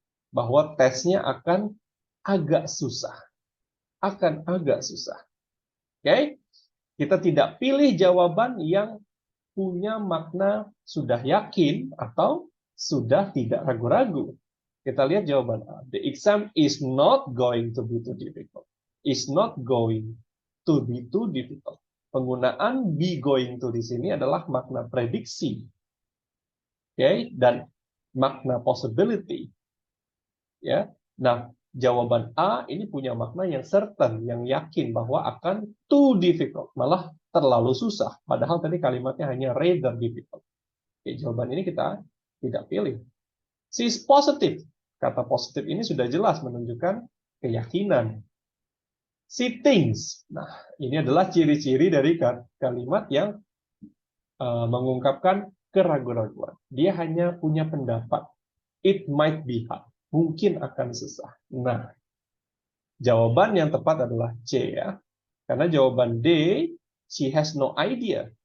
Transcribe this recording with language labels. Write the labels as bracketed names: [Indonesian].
[Indonesian] Bahwa tesnya akan agak susah. Akan agak susah. Oke? Kita tidak pilih jawaban yang punya makna sudah yakin atau sudah tidak ragu-ragu. Kita lihat jawaban A. [English] The exam is not going to be too difficult. Is not going to be too difficult. [Indonesian] Penggunaan be going to di sini adalah makna prediksi. Oke, dan makna possibility. Ya. Nah, jawaban A ini punya makna yang certain, yang yakin bahwa akan too difficult, malah terlalu susah. Padahal tadi kalimatnya hanya rather difficult. Oke, jawaban ini kita tidak pilih. [English] She is positive. [Indonesian] Kata positif ini sudah jelas menunjukkan keyakinan. [English] She thinks. [Indonesian] Nah, ini adalah ciri-ciri dari kalimat yang mengungkapkan keraguan-raguan. Dia hanya punya pendapat. [English] It might be hard. [Indonesian] Mungkin akan susah. Nah, jawaban yang tepat adalah C ya. Karena jawaban D, [English] she has no idea.